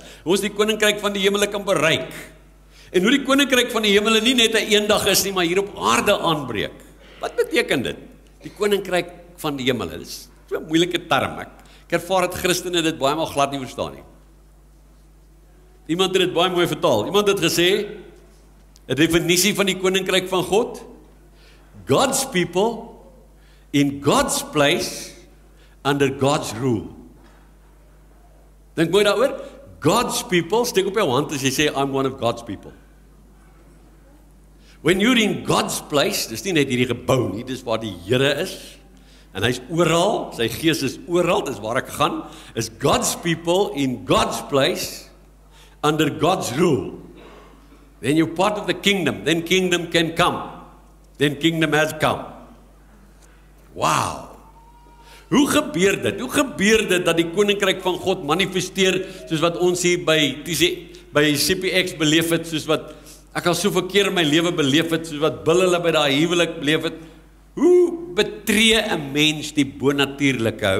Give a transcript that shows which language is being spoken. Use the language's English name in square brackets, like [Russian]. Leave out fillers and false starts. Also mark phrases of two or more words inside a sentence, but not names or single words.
[Afrikaans] Hoe ons die koninkryk van die hemele kan bereik. En hoe die koninkryk van die hemele nie net 'n eendag is nie, maar hier op aarde aanbreek. Wat beteken dit? Die koninkryk van die hemele. Dit is so 'n moeilike term. Ek ervaar dat Christene dit baie maal glad nie verstaan nie. Iemand het dit baie mooi vertaal. Iemand het gesê, 'n definisie van die koninkryk van God: [English] God's people in God's place under God's rule. [Afrikaans] Dink mooi daaroor. [English] God's people, [Afrikaans] steek op jou hand as jy sê, [English] I'm one of God's people. When you're in God's place, [Afrikaans] dis nie net hierdie gebou nie, dis waar die Here is, en hy's oral, sy gees is oral, dis waar ek gaan, is [English] God's people in God's place, under God's rule. Then you're part of the kingdom, then kingdom can come, then kingdom has come. [Afrikaans] Wow! Hoe gebeur dit? Hoe gebeur dit dat die koninkryk van God manifesteer soos wat ons hier by CPX beleef het, soos wat ek al soveel keer in my lewe beleef het, soos wat Bill hulle by daai huwelik beleef het? Hoe betree 'n mens die bonatuurlike?